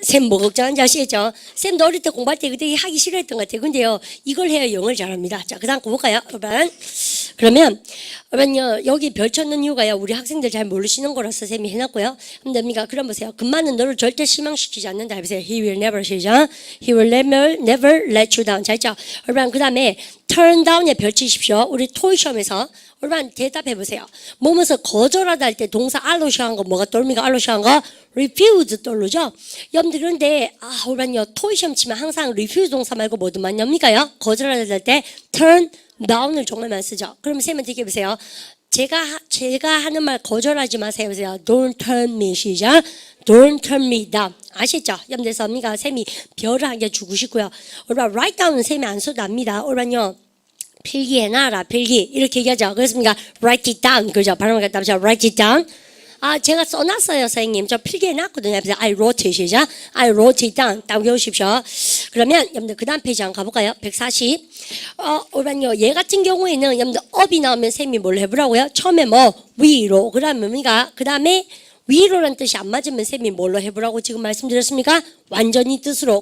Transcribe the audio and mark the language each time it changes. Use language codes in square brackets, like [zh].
[ko] 쌤 뭐 걱정한지 아시겠죠? 쌤도 어릴 때 공부할 때 그때 하기 싫어했던 것 같아요. 근데요, 이걸 해야 영어를 잘합니다. 자, 그 다음 거 볼까요? 그러면 여기 별 쳤는 이유가요. 우리 학생들 잘 모르시는 거라서 쌤이 해놨고요. 그럼 보세요. 금마는 너를 절대 실망시키지 않는다. 해보세요. [en] He will never 시작. He will never let you down. 자, 있죠? [ko] 여러분, 그 다음에 turn down에 별 치십시오. 우리 토익 시험에서 여러분 대답해 보세요. 뭐면서 거절하다 할 때 동사 알로 시작한 거 뭐가 떠오릅니까? 알로 시작한 거 refuse 떠오르죠? 여러분들 그런데 여러분요 토익 시험 치면 항상 refuse 동사 말고 뭐도 많이 납니까요? 거절하다 할 때 turn down을 정말 많이 쓰죠. 그럼 쌤은 어떻게 해보세요? 제가 하는 말 거절하지 마세요. 보세요. [en] Don't turn me 시작. Don't turn me down. [ko] 아시죠? 여러분들 섭니까? 쌤이 별을 한 개 주고 싶고요. 여러분 write down은 쌤이 안 써도 압니다. 여러분요. 필기해놔라 필기 이렇게 얘기하죠. 그렇습니까? [en] Write it down 그죠? [ko] 발음을 갖다 하죠. [en] Write it down. [ko] 제가 써놨어요 선생님. 저 필기해놨거든요. [en] I wrote it 시작. I wrote it down. 딱 외우십시오. [ko] 그러면 여러분들 그 다음 페이지 한번 가볼까요? 140. 오란요. 얘 같은 경우에는 여러분들 up이 나오면 쌤이 뭘 해보라고요? 처음에 위로 그다음에 뭡니까? 그 다음에 위로란 뜻이 안 맞으면 쌤이 뭘로 해보라고 지금 말씀드렸습니까? 완전히 뜻으로.